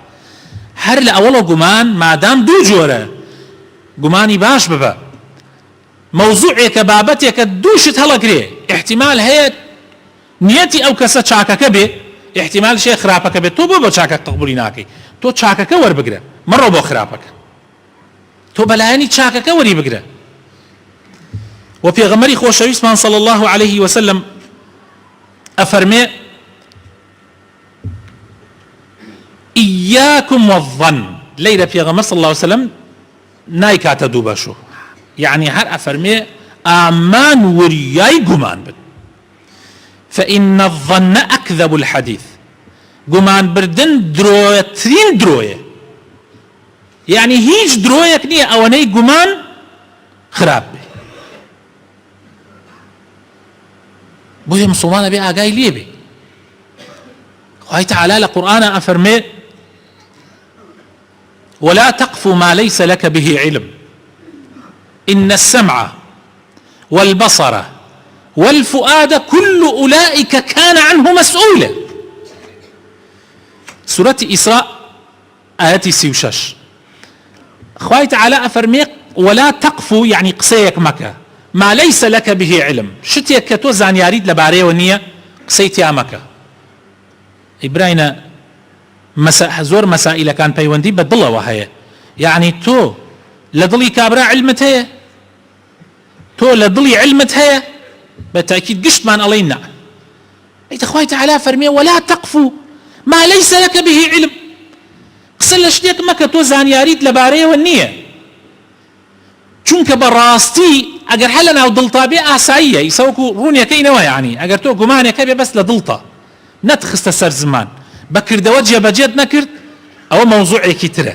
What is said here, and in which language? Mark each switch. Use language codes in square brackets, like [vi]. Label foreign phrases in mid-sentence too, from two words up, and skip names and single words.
[ckb] هەر لە ئەوڵە گومان مادام دوو جۆرە، گومانی باش ببە، مەوزوعێکە بابەتێکە دووشت هەڵەگرێ، احتیمال هەیە نیەتی ئەو کەسە چاکەکە بێ، احتیمال شێ خراپەکە بێت، تۆ بۆ چاکە قبولی ناکەی، تۆ چاکەکە وەربگرە، مەڕۆ بۆ خراپەکە، تۆ بەلایەنی چاکەکە وەری بگرە. و پێغەمبەری خۆشەویستمان [ar] صلی الله عليه وسلم [ckb] ئەفەرمێ [ar] إياكم والظن، [ckb] ليلة پێغەمبەر [ar] صلی الله عليه وسلم [ckb] نایکاتە دوو بەشو، يعني هەر ئەفەرمێ ئامان وریای گومان بن، [ar] فإن الظن أكذب الحديث، [ckb] گومان بردن درۆترین درۆیە، يعني هیچ درۆیەک نییە ئەوەنەی گومان خراپ بێ. بۆیە مسلمانە بێ ئاگای لێ بێ. خوای تعالی لە قورئانە ئەفەرمێ [ar] ولا تقف ما ليس لك به علم إن السمع والبصر والفؤاد كل أولئك كان عنه مسؤولا. سورة إسراء آية 36. [ckb] خوای تعالی ئەفەرمێ [ar] ولا تقف [ckb] يعني قسەیەک مەکە [ar] ما ليس لك به علم، [ckb] شتێک کە تۆ زانیاریت لەبارەیەوە نییە قسەی تیا مەکە. ئیبراینە زۆر مەسائلەکان پەیوەندی بە دڵەوە هەیە، یعنی تۆ لە دڵی کابرا علمت هەیە، تۆ لە دڵی علمت هەیە، بە تاکید گشتمان ئەڵێ نا. ئەیتە خوای تعالی فەرمێ [ar] ولا تقف ما ليس لك به علم، [ckb] قسە لە شتێک مەکە تۆ زانیاریت لەبارەیەوە نییە، چونکە بەڕاستی ئەگەر هەر لە ناو دڵتا بێ ئاساییە، ئیسەوەکو ڕوونیەکەینەوە، یعنی ئەگەر تۆ گومانێکە بێ بەس لە دڵتا نەتخستە سەر زمان بە کردەوە جێبەجێت نەکرد، ئەوە مەوزوعێکی ترە.